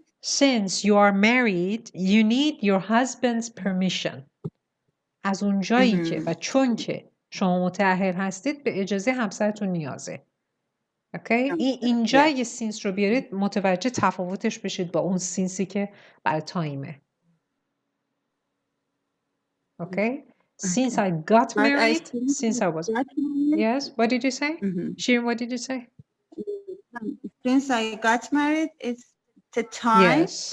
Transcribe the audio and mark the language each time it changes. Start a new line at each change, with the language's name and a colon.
English: Since you are married you need your husband's permission.
Persian: از اونجایی که و چون که شما متأهل هستید به اجازه همسرتون نیازه. اوکی؟ اینجا یه سینس رو بیارید متوجه تفاوتش بشید با اون سینسی که برای تایمه.
English: Okay? Since I got married, since I was... Yes, what did you say? Shirin, what did you say? Since I got married, it's the time.